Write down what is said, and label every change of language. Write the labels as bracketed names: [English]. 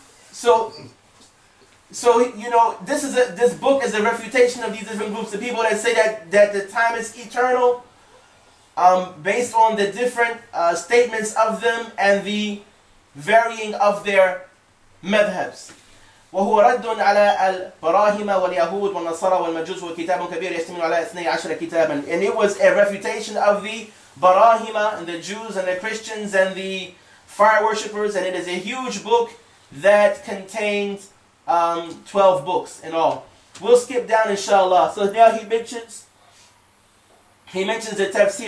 [English] So you know, this book is a refutation of these different groups. The people that say that the time is eternal, based on the different statements of them and the varying of their madhabs. [Arabic] وهو رد على البراهمة واليهود والنصارى والمجوس وكتاب كبير يشتمل على 12 كتابا. [English] And it was a refutation of the Barahima and the Jews and the Christians and the fire worshippers, and it is a huge book that contains 12 books in all. We'll skip down inshallah. So now he mentions the tafsir.